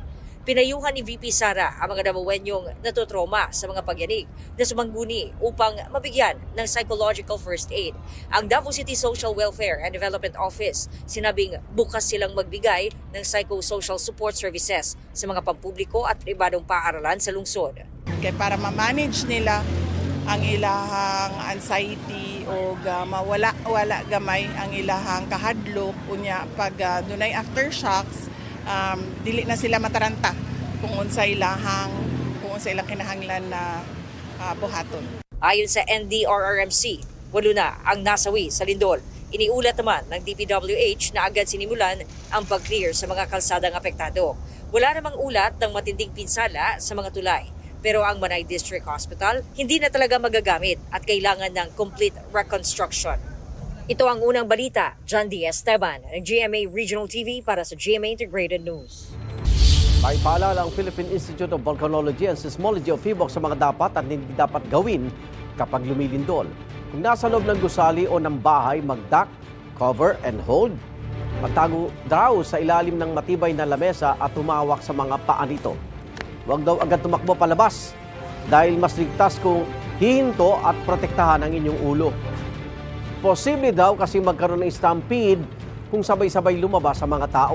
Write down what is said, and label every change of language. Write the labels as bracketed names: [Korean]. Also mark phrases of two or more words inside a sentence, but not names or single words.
[Filipino] Pinayuhan ni VP Sara ang mga Davaoenyong natutroma sa mga pagyanig na sumangguni upang mabigyan ng [English] psychological first aid. [Filipino] Ang Davao City Social Welfare and Development Office sinabing bukas silang magbigay ng [English] psychosocial support services [Filipino] sa mga pampubliko at pribadong paaralan sa lungsod. [Cebuano] Okay, para ma-manage nila ang ilahang anxiety o mawala gamay ang ilahang kahadlok unya pag dunay aftershocks. Dili na sila mataranta kung unsa ilang kinahanglan na buhaton. [Filipino] Ayon sa NDRRMC, 8 na ang nasawi sa lindol. Iniulat naman ng DPWH na agad sinimulan ang pag-clear sa mga kalsadang apektado. Wala namang ulat ng matinding pinsala sa mga tulay. Pero ang Manay District Hospital hindi na talaga magagamit at kailangan ng [English] complete reconstruction. [Filipino] Ito ang unang balita, John D. Esteban ng GMA Regional TV para sa GMA Integrated News. May paalala ang Philippine Institute of Volcanology and Seismology of PHIVOLCS sa mga dapat at hindi dapat gawin kapag lumilindol. Kung nasa loob ng gusali o ng bahay, [English] mag-duck, cover and hold. [Filipino] Magtago daw sa ilalim ng matibay na lamesa at tumawak sa mga paa nito. Huwag daw agad tumakbo palabas dahil mas ligtas kung hihinto at protektahan ang inyong ulo. Posible daw kasi magkaroon ng stampede kung sabay-sabay lumabas sa mga tao.